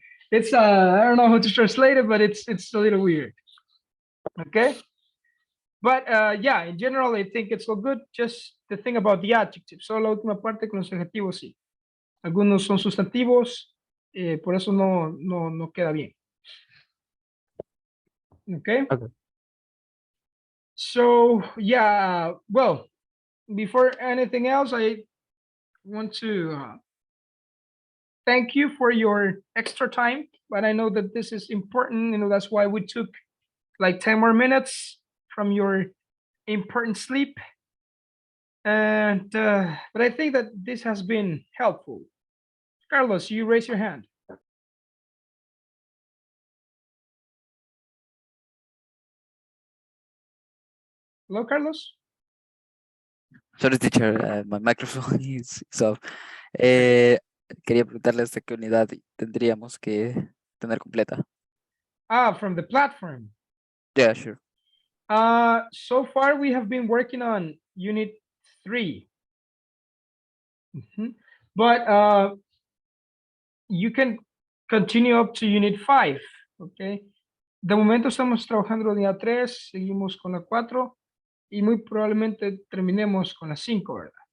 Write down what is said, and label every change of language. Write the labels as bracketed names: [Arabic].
[English] It's, I don't know how to translate it, but it's a little weird. Okay? But yeah, in general, I think it's all good. Just the thing about the adjectives. [Spanish] Solo la última parte con los adjetivos, sí. Algunos son sustantivos, por eso no queda bien. [English] Okay? Okay. So, yeah, well, before anything else, I want to thank you for your extra time, but I know that this is important, that's why we took like 10 more minutes from your important sleep. And, but I think that this has been helpful. Carlos, you raise your hand. Hello, Carlos? Sorry, teacher, my microphone is off. [Spanish] Quería preguntarle hasta qué unidad tendríamos que tener completa. [English] From the platform. Yeah, sure. So far we have been working on unit 3. Mhm. But you can continue up to unit 5, okay? [Spanish] De momento estamos trabajando la unidad 3, seguimos con la 4 y muy probablemente terminemos con la 5, ¿verdad?